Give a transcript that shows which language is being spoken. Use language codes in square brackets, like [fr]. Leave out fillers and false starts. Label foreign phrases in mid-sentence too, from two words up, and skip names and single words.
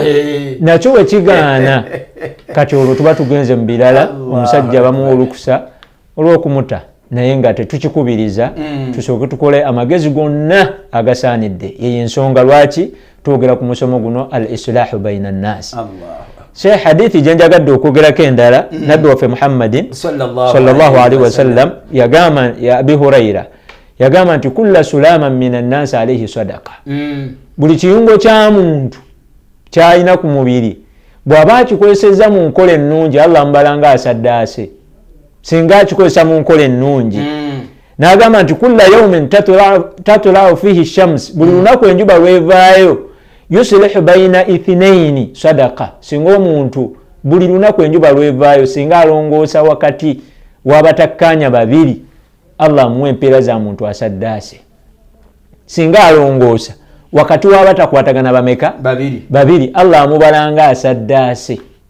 [lg] Nakyo bwe kigaana kati olwo tuba tugenze mu birala omusajja bamuwa olukusa olw'okumuta naye nga tetukikubiriza tusooke tukole amagezi gonna agasaanidde. Yeyo ensonga lwaki twogera ku musomo guno [ar] al islahu baina nnaasi. [lg] Sheikh hadithi gye njagadde okwogerako endala nabbi waffe Muhammadin [ar] sallallahu alaihi wasallam [lg] yagamba [ar] ya Abi Hurayra [lg] yagamba nti [ar] kulla sulaman mina nnaasi alaihi sadaqa. [lg] Buli kiyungo kya muntu kyalina ku mubiri bw'aba akikozesezza mu nkola ennungi Allah mbalanga asaddaase singa akikozesa mu nkola ennungi. N'agamba nti [ar] kulla yawmin tatula'u fihi shams, [lg] buli lunaku enjuba lwevaayo [ar] yuslihu baina ithnaini sadaqa. [lg] Singa omuntu buli lunaku enjuba lwevaayo singa alongoosa wakati w'abatakkanya babiri Allah amuwa empeera za muntu asaddaase. Singa alongoosa wakati w'abatakwatagana bameka babiri Allah amubalanga asaddaase.